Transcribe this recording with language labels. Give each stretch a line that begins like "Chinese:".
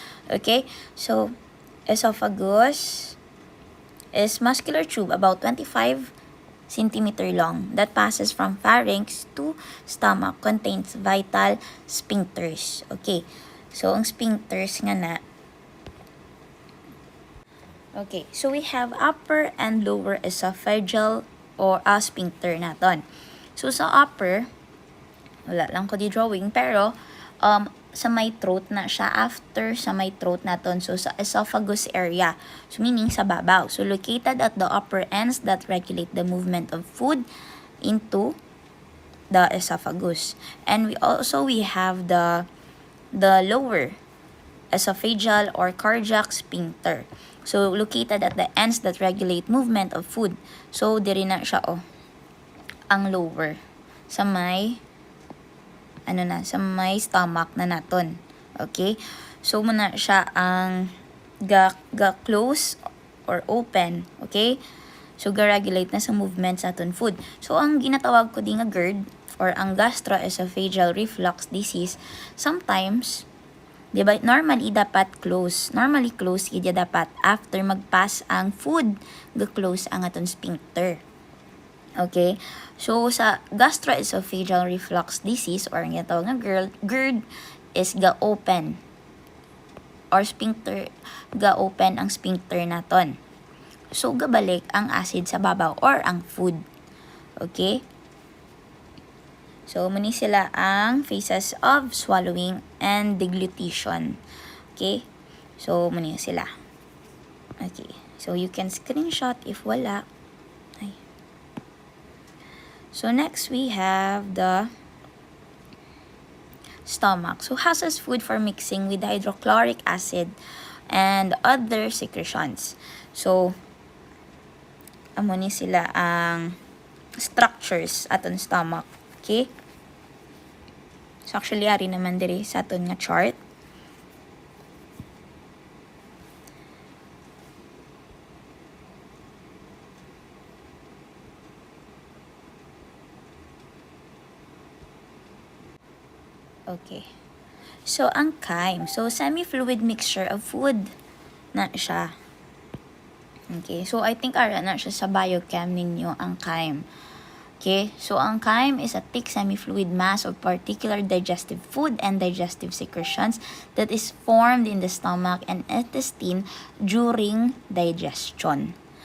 English: Okay, so esophagus is muscular tube about 25 centimeter long that passes from pharynx to stomach, contains vital sphincters.
Hiligaynon: Okay, so ang sphincters nga na.
English: Okay, so we have upper and lower esophageal or sphincter naton.
Hiligaynon: So sa upper, wala lang ko di drawing, pero sa may throat na siya, after sa may throat naton, so sa esophagus area, so meaning sa babaw.
English: So located at the upper ends that regulate the movement of food into the esophagus. And we have the lower esophageal or cardiac sphincter. So located at the ends that regulate movement of food.
Hiligaynon: So diri na siya ang lower sa may sa may stomach na naton. Okay? So, muna siya ang ga-close or open. Okay? So, ga-regulate na sa movement sa aton food. So, ang ginatawag ko din nga GERD or ang gastroesophageal reflux disease, sometimes, di ba, normally dapat close. Normally close, kaya dapat after mag-pass ang food, ga-close ang aton sphincter. Okay? So, sa gastroesophageal reflux disease or ang ginatawag nga GERD is ga-open or sphincter, ga-open ang sphincter naton. So, gabalik ang acid sa babaw or ang food. Okay? So, muni sila ang
English: phases of swallowing and deglutition.
Hiligaynon: Okay? So, muni sila. Okay.
English: So, you can screenshot if wala. So, next we have the stomach. So, houses food for mixing with hydrochloric acid and other secretions.
Hiligaynon: So, amo ni sila ang structures aton stomach. Okay? So, actually, ari naman diri sa aton nga chart. Okay. So, ang chyme. So,
English: semi-fluid mixture of food
Hiligaynon: na siya. Okay. So,
English: I think
Hiligaynon: ara na siya sa biochem ninyo ang chyme. Okay.
English: So, ang chyme is a thick semi-fluid mass of particular digestive food and digestive secretions that is formed in the stomach and intestine during digestion.